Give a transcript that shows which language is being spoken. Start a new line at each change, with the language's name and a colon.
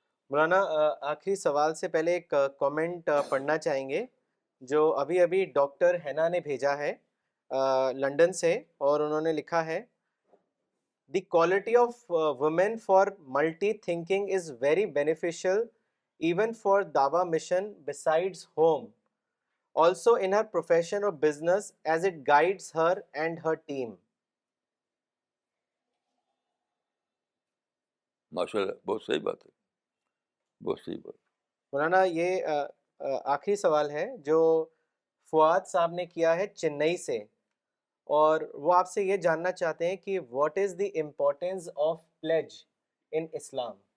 Urdu: مولانا آخری سوال سے پہلے ایک کامنٹ پڑھنا چاہیں گے جو ابھی ابھی ڈاکٹر ہینا نے بھیجا ہے لنڈن سے، اور انہوں نے لکھا ہے
English: The quality of women for multi-thinking is very beneficial even for Dawa mission besides home. Also in her profession or business as it guides her and her team.
Urdu: ماشاء اللہ، بہت صحیح بات ہے، بہت صحیح بات. مولانا یہ آخری سوال ہے جو فواد صاحب نے کیا ہے چنئی سے، اور وہ آپ سے یہ جاننا چاہتے ہیں کہ
English: What is the importance of pledge in Islam.